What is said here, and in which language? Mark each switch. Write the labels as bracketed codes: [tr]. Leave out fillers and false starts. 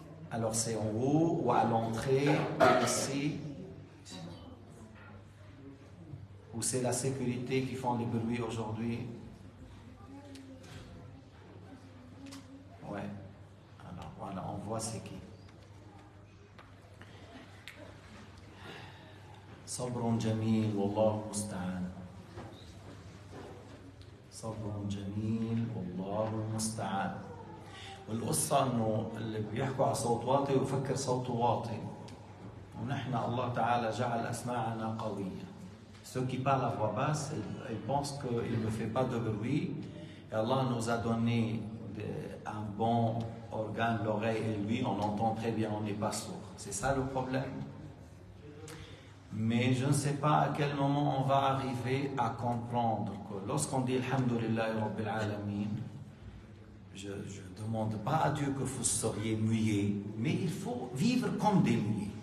[fr] Alors c'est en haut ou à l'entrée, ici, où c'est la sécurité qui font des bruits aujourd'hui. Ouais, alors voilà, on voit c'est qui. [ar] صبر جميل والله المستعان. صبر جميل والله المستعان. والقصة انه اللي بيحكوا على صوت واطي ويفكر صوته واطي، ونحن الله تعالى جعل اسماعنا قوية. [fr] Ceux qui parlent à voix basse, ils pensent qu'il ne fait pas de bruit. Et Allah nous a donné un bon organe, l'oreille, et lui, on entend très bien, on n'est pas sourd. C'est ça le problème. Mais je ne sais pas à quel moment on va arriver à comprendre que lorsqu'on dit Alhamdulillah Rabbil Alamin, je ne demande pas à Dieu que vous seriez muets, mais il faut vivre comme des muets.